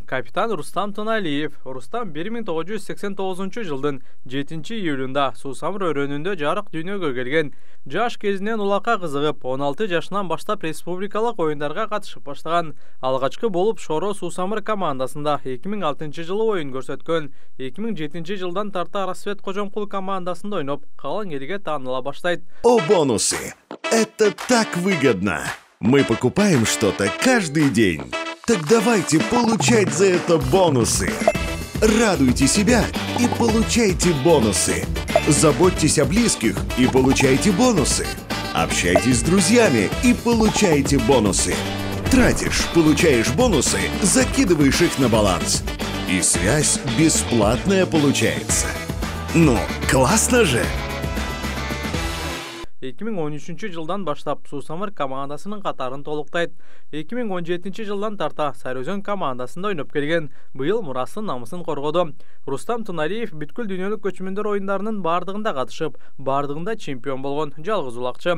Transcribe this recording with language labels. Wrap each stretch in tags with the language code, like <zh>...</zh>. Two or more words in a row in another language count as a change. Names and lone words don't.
<ky>Капитан Рустам Туналиев. Рустам 1989 жылдын 7-июлунда Суусамыр өрөөнүндө жарык дүйнөгө келген. Жаш кезинен улакка кызыгып, 16 жашынан баштап республикалык оюндарга катышып баштаган. Алгачкы болуп Шоро Суусамыр командасында 2006 жылы оюн көрсөткөн. 2007 жылдан тарта Рассвет Кожомкул командасында ойноп, калың элге тааныла баштайт.</ky> <ru>О, бонусы! Это так выгодно! Мы покупаем что-то каждый день. Так давайте получать за это бонусы. Радуйте себя и получайте бонусы. Заботьтесь о близких и получайте бонусы. Общайтесь с друзьями и получайте бонусы. Тратишь, получаешь бонусы, закидываешь их на баланс. И связь бесплатная получается. Ну, классно же!</ru> <ky>2013 жылдан баштап Суусамыр командасынын катарын толуктайт. 2017 жылдан тарта Сарыөзөн командасында ойноп келген. Быйыл мурасын намысын коргоду. Рустам Туналиев бүткүл дүйнөлүк көчмөндөр оюндарынын бардыгында катышып, бардыгында чемпион болгон жалгыз улакчы.</ky>